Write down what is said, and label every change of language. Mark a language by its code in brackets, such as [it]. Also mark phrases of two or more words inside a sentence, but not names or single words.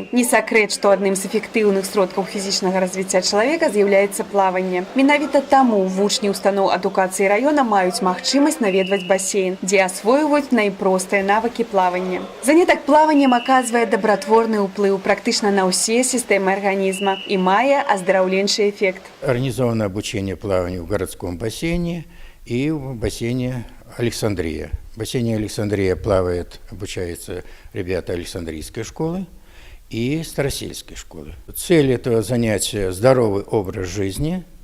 [be] Не сакрэт, што адным з эфектыўных сродкаў фізічнага развіцця чалавека з'яўляецца плаванне. Менавіта таму вучні устаноў адукацыі раёна маюць магчымасць наведваць бассейн, дзе асвойваюць найпростыя навыкі плавання. Занятак плаваннем аказвае дабратворны ўплыў практычна на ўсе сістэмы арганізма і мае аздараўленчы эфект. [ru] Организовано обучение плаванию в городском бассейне и в бассейне Александрия. В бассейне Александрия обучаются ребята Александрийской школы и Старосельской школы. Цель этого занятия – здоровый образ жизни.